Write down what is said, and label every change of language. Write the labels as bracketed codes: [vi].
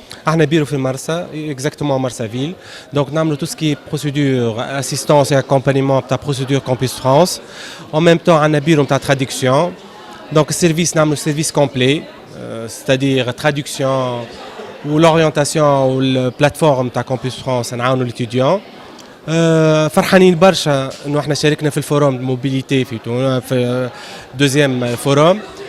[ar] احنا بيرو في مرسى [fr] exactement Marsaville. Donc [ar] نعملوا [fr] tout ce qui est procédure, assistance et accompagnement de procédure Campus France. En même temps, [ar] عندنا بيرو [fr] de traduction. Donc service نعملوا service complet, c'est-à-dire traduction ou l'orientation ou la plateforme de Campus France [ar] نعاونوا [fr] l'étudiant. [ar] فرحانين برشا انه احنا شاركنا في الفوروم موبيليتي في دوزيام فوروم.